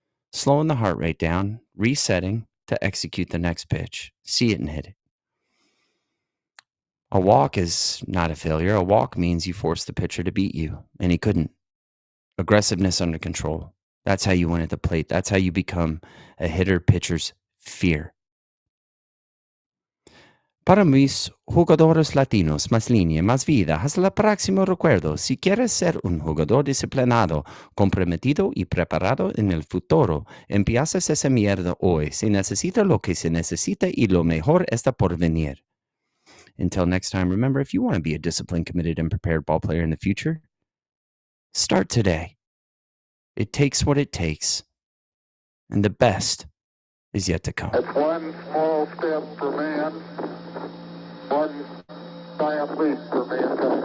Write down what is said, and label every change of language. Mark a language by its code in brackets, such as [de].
[en] Slowing the heart rate down, resetting to execute the next pitch. See it and hit it. A walk is not a failure. A walk means you force the pitcher to beat you, and he couldn't. Aggressiveness under control. That's how you win at the plate. That's how you become a hitter pitcher's fear. [es] Para mis jugadores latinos, más línea, más vida. Hasta el próximo recuerdo. Si quieres ser un jugador disciplinado, comprometido y preparado en el futuro, empiezas esa mierda hoy. Se necesita lo que se necesita y lo mejor está por venir. [en] Until next time, remember, if you want to be a disciplined, committed, and prepared ball player in the future, start today. It takes what it takes, and the best is yet to come. It's one small step for man, one giant leap for mankind.